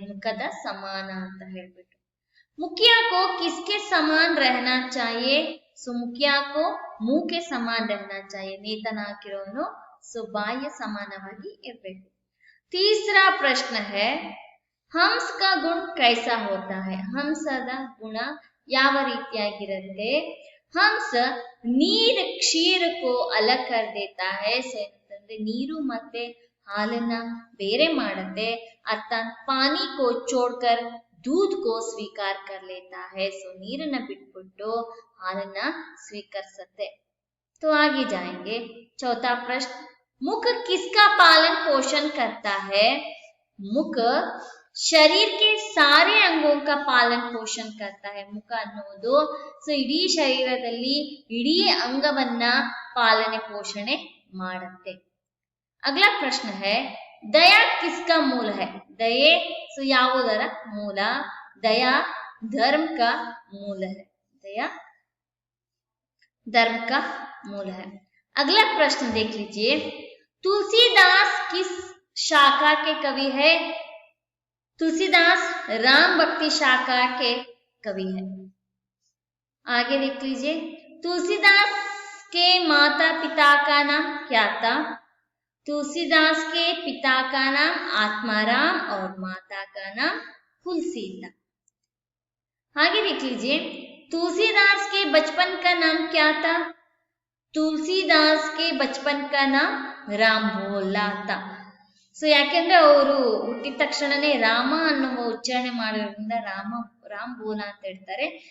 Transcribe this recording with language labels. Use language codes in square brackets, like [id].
[hi] मुखदा समान आता है बेटा। मुखिया को किसके समान रहना चाहिए? मुखिया को मुंह के समान रहना चाहिए। [kn] ನೇತನಾಗಿರೋನು ಬಾಯಿಯ ಸಮಾನವಾಗಿ ಇರಬೇಕು। [hi] तीसरा प्रश्न है, हंस का गुण कैसा होता है? [kn] हंसದ गुण ಯಾವ ರೀತಿಯಾಗಿರುತ್ತೆ? [hi] हंस नीर क्षीर को अलग कर देता है। [kn] ಏನಂತಂದ್ರೆ ನೀರು ಮತ್ತೆ ಹಾಲನ್ನ ಬೇರೆ ಮಾಡುತ್ತೆ। [hi] अर्थात पानी को छोड़कर दूध को स्वीकार कर लेता है। [kn] ನೀರನ್ನ ಬಿಟ್ಬಿಟ್ಟು ಹಾಲನ್ನ ಸ್ವೀಕರಿಸುತ್ತೆ। [hi] तो आगे जाएंगे। चौथा प्रश्न, मुख किसका पालन पोषण करता है? मुख शरीर के सारे अंगों का पालन पोषण करता है। [kn] ಮುಖ ಅನ್ನೋದು ಇಡೀ ಶರೀರದಲ್ಲಿ ಇಡೀ ಅಂಗವನ್ನ ಪಾಲನೆ ಪೋಷಣೆ ಮಾಡುತ್ತೆ। [hi] अगला प्रश्न है, दया किसका मूल है? दये [kn] ಯಾವುದರ ಮೂಲ? [hi] दया धर्म का मूल है। दया धर्म का मूल है। अगला प्रश्न देख लीजिए। तुलसीदास किस शाखा के कवि है? तुलसीदास राम भक्ति शाखा के कवि है। आगे देख लीजिए। तुलसीदास के माता पिता का नाम क्या था? तुलसीदास के पिता का नाम आत्माराम और माता का नाम तुलसी था। आगे देख लीजिए। तुलसीदास के बचपन का नाम क्या था? तुलसीदास के बचपन का नाम राम भोला था। [kn] ಯಾಕೆಂದ್ರೆ ಅವರು ಹುಟ್ಟಿದ ತಕ್ಷಣನೇ ರಾಮ ಅನ್ನುವ ಉಚ್ಚಾರಣೆ ಮಾಡೋದ್ರಿಂದ राम भोला ಅಂತ ಹೇಳ್ತಾರೆ।